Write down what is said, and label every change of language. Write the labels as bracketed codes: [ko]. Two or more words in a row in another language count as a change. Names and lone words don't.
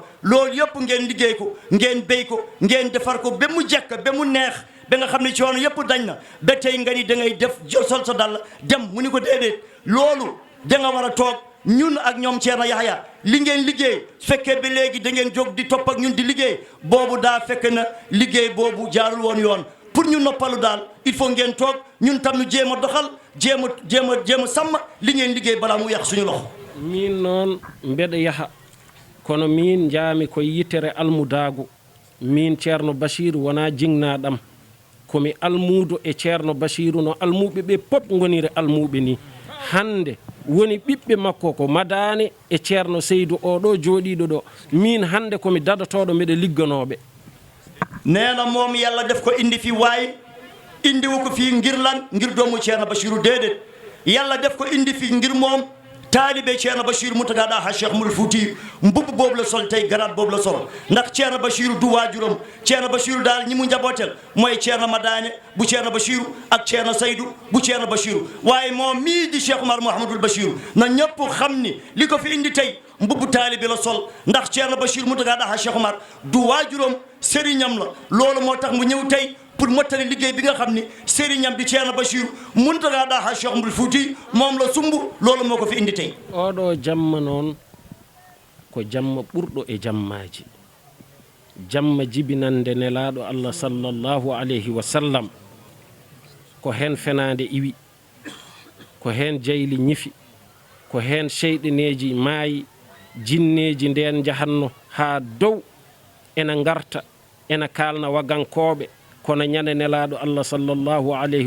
[wo] loolu yëpp ngeen liggéey ko ngeen béy ko ngeen defar ko ba mu jekk ba mu neex ba nga xam ne coono yëpp dañ na ba tey nga ni da ngay def sol sa dal dem mu ni ko déedéet loolu da nga war a toog ñun ak ñoom Ceerno Yahya li ngeen liggéey fekkee ba léegi da ngeen jóg di topp ak ñun di liggéey boobu daa fekk na liggéey boobu jaarul woon yoon pour ñu noppalu daal [fr] il faut [wo] ngeen toog ñun tam ñu jéem a doxal jéem a sàmm li ngeen liggéey balaa mu yàq suñu loxo. [ff] min noon mbeɗa yaha kono min jaami ko yitere almudaagu min Ceerno Bachir wona jingnaɗam komi almuudo e ceerno bachiru no almuɓe ɓe pop goniri almuɓe ni hande woni ɓiɓɓe makko ko madane e ceerno seydou oɗo jooɗiɗo ɗo min hande komi dadatoɗo mbeɗa ligganoɓe [wo] neena moom yalla def ko indi fi waay indi wu ko fi ngir lan ngir doomu ceerno bachiru déedéet yalla def ko indi fi ngir moom taalibe ceerno bachiru Mountaga Daha Cheikh Oumar Fouti mbubb boobu la sol tey garaat boobu la sol ndax ceerno bachiru du waajuram ceerno bachiru daal ñi mu njabootel mooy ceerno madane bu ceerno bachiru ak ceerno seydou bu ceerno bachiru waaye moom mii di Cheikh Oumar Mouhamadoul Bachiru na ñëpp xam ni li ko fi indi tey mbubbu taalibe la sol ndax ceerno bachiru Mountaga Daha Cheikh Oumar du waajuram sëriñam la loolu moo tax mu ñëw tey pour mottali liggéey bi nga xam ni sëriñam di ceerno bachiru Mountaga Daha Cheikh Oumar Fouti moom la sumb loolu moo ko fi indi tey [ff] oɗo jamma noon ko jamma ɓurɗo e jammaji jamma jibinande nelaɗo Allah [ar] صلى الله عليه وسلم [ff] ko hen fenade iwi ko hen jayli ñifi ko hen seyɗineji maayi jinneji nden jahanno ha dow ena garta ena kalna wagankoɓe kono ñande nelaɗo Allah [ar] صلى الله عليه